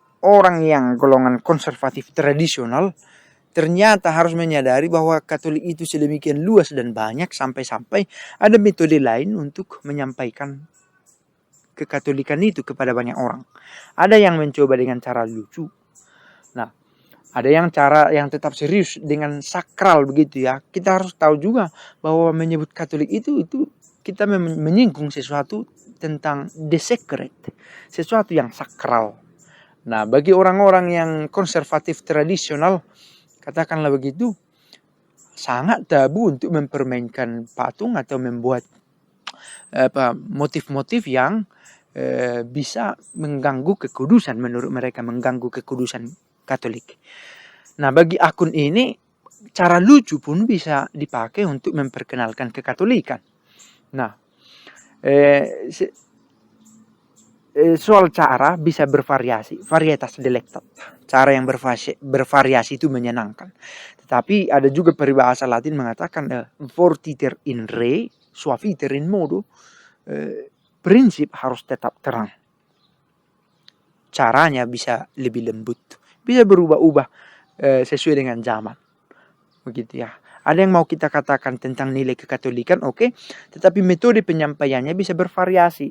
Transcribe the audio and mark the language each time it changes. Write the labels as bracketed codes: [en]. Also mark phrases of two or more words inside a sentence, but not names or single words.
[id] Orang yang golongan konservatif tradisional ternyata harus menyadari bahwa Katolik itu sedemikian luas dan banyak sampai-sampai ada metode lain untuk menyampaikan kekatolikan itu kepada banyak orang. Ada yang mencoba dengan cara lucu. Nah, ada yang cara yang tetap serius dengan sakral begitu ya. Kita harus tahu juga bahwa menyebut Katolik itu kita menyinggung sesuatu tentang [en] the secret, [id] sesuatu yang sakral. Nah, bagi orang-orang yang konservatif tradisional, katakanlah begitu, sangat tabu untuk mempermainkan patung atau membuat motif-motif yang bisa mengganggu kekudusan, menurut mereka mengganggu kekudusan Katolik. Nah, bagi akun ini cara lucu pun bisa dipakai untuk memperkenalkan kekatolikan. Nah, soal cara bisa bervariasi, [la] varietas delectat. [id] Cara yang bervariasi itu menyenangkan. Tetapi ada juga peribahasa Latin mengatakan [la] fortiter in re, suaviter in modo. [id] Prinsip harus tetap terang. Caranya bisa lebih lembut. Bisa berubah-ubah sesuai dengan zaman. Begitu ya. Ada yang mau kita katakan tentang nilai kekatolikan, oke. Tetapi metode penyampaiannya bisa bervariasi.